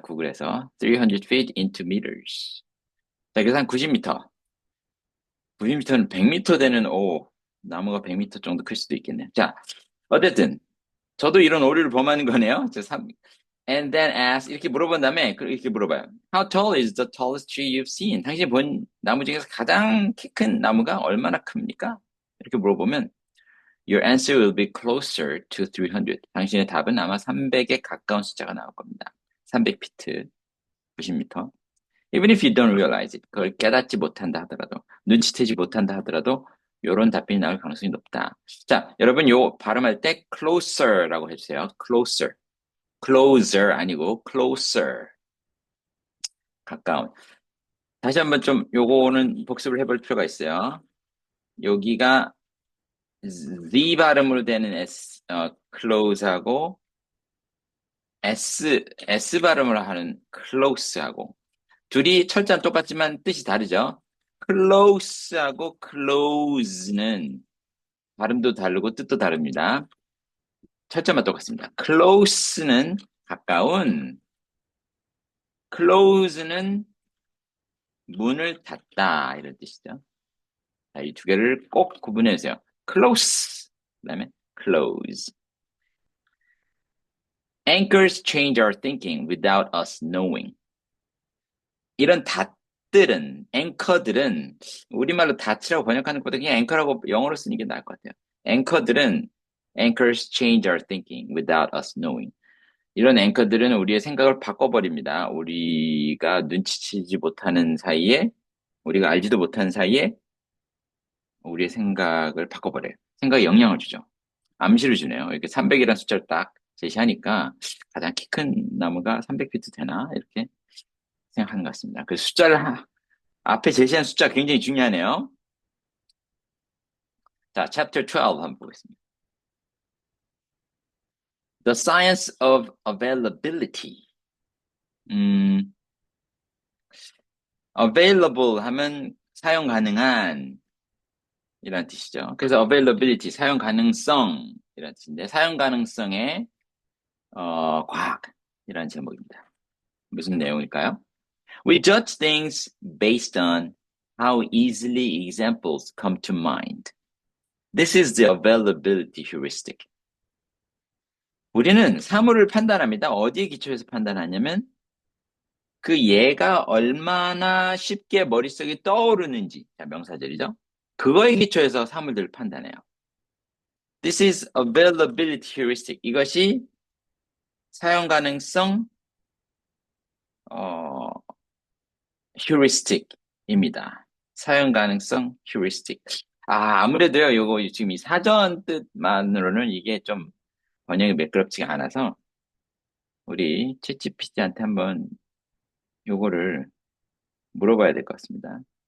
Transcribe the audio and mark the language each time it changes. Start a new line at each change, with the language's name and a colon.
Korean: 구글에서.
English: 300 feet into meters.
Korean: 자, 그래서 한 90m. 90m는 100m 되는, 나무가 100m 정도 클 수도 있겠네요. 자, 어쨌든, 저도 이런 오류를 범하는 거네요.
English: And then ask,
Korean: 이렇게 물어본 다음에, 이렇게 물어봐요.
English: How tall is the tallest tree you've seen?
Korean: 당신이 본 나무 중에서 가장 키 큰 나무가 얼마나 큽니까? 이렇게 물어보면,
English: Your answer will be closer to 300.
Korean: 당신의 답은 아마 300에 가까운 숫자가 나올 겁니다. 300피트, 90m.
English: Even if you don't realize it.
Korean: 그걸 깨닫지 못한다 하더라도. 눈치채지 못한다 하더라도 요런 답변이 나올 가능성이 높다. 자, 여러분 요 발음할 때 closer라고 해주세요. closer. closer 아니고 closer. 가까운. 다시 한번 좀 요거는 복습을 해볼 필요가 있어요. 여기가 Z 발음으로 되는 close하고 S 발음으로 하는 close하고 둘이 철자는 똑같지만 뜻이 다르죠. close하고 close는 발음도 다르고 뜻도 다릅니다. 철자만 똑같습니다. close는 가까운, close는 문을 닫다 이런 뜻이죠. 자, 이 두 개를 꼭 구분해 주세요. close, 그다음에 close.
English: Anchors change our thinking without us knowing.
Korean: 이런 닷들은, 앵커들은, 우리말로 닷이라고 번역하는 것보다 그냥 앵커라고 영어로 쓰는 게 나을 것 같아요. 앵커들은,
English: anchors change our thinking without us knowing.
Korean: 이런 앵커들은 우리의 생각을 바꿔버립니다. 우리가 눈치채지 못하는 사이에, 우리가 알지도 못하는 사이에 우리의 생각을 바꿔버려요. 생각에 영향을 주죠. 암시를 주네요. 이렇게 300이라는 숫자를 딱 제시하니까 가장 키 큰 나무가 300피트 되나? 이렇게 생각하는 것 같습니다. 그 숫자를 앞에 제시한 숫자 굉장히 중요하네요. 자, chapter 12 한번 보겠습니다.
English: The science of availability.
Korean: available 하면 사용 가능한 이란 뜻이죠. 그래서 availability, 사용 가능성 이란 뜻인데 사용 가능성의 과학이라는 제목입니다. 무슨 내용일까요?
English: We judge things based on how easily examples come to mind. This is the availability heuristic.
Korean: 우리는 사물을 판단합니다. 어디에 기초해서 판단하냐면 그 예가 얼마나 쉽게 머릿속에 떠오르는지, 자, 명사절이죠. 그거에 기초해서 사물들을 판단해요.
English: This is availability heuristic.
Korean: 이것이 사용 가능성 heuristic입니다. 사용 가능성 heuristic. 아무래도요, 요거 지금 이 사전 뜻만으로는 이게 좀 번역이 매끄럽지가 않아서 우리 챗GPT한테 한번 요거를 물어봐야 될 것 같습니다.